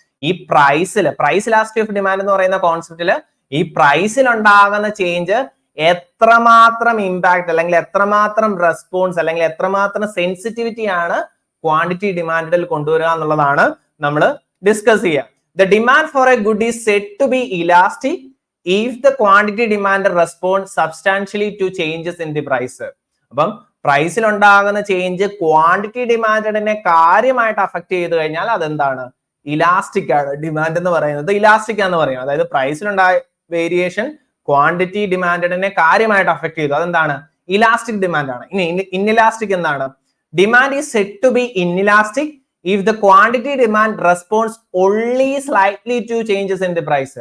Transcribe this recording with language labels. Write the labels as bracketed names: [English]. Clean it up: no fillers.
[Malayalam] ഈ price elasticity of demand എന്ന് പറയുന്ന കോൺസെപ്റ്റില് ഈ പ്രൈസിൽ ഉണ്ടാകുന്ന ചേഞ്ച് എത്രമാത്രം ഇമ്പാക്ട് അല്ലെങ്കിൽ എത്രമാത്രം റെസ്പോൺസ് അല്ലെങ്കിൽ എത്രമാത്രം സെൻസിറ്റിവിറ്റി ആണ് ക്വാണ്ടിറ്റി ഡിമാൻഡിൽ കൊണ്ടുവരിക എന്നുള്ളതാണ് നമ്മൾ ഡിസ്കസ് ചെയ്യുക. [English] The demand for a good is said to be elastic if the quantity demand responds substantially to changes in the price. [Malayalam] അപ്പം പ്രൈസിൽ ഉണ്ടാകുന്ന ചേഞ്ച് ക്വാണ്ടിറ്റി ഡിമാൻഡിനെ കാര്യമായിട്ട് അഫക്ട് ചെയ്ത് കഴിഞ്ഞാൽ അതെന്താണ്? ഇലാസ്റ്റിക് ആണ്. ഡിമാൻഡ് എന്ന് പറയുന്നത് ഇലാസ്റ്റിക് ആണെന്ന് പറയും. അതായത് പ്രൈസിലുണ്ടായ വേരിയേഷൻ ക്വാണ്ടിറ്റി ഡിമാൻഡിനെ കാര്യമായിട്ട് അഫക്ട് ചെയ്തു, അതെന്താണ്? ഇലാസ്റ്റിക് ഡിമാൻഡ് ആണ്. ഇനി ഇൻഇലാസ്റ്റിക് എന്താണ്? [English] Demand is said to be inelastic if the quantity demand responds only slightly to changes in the price.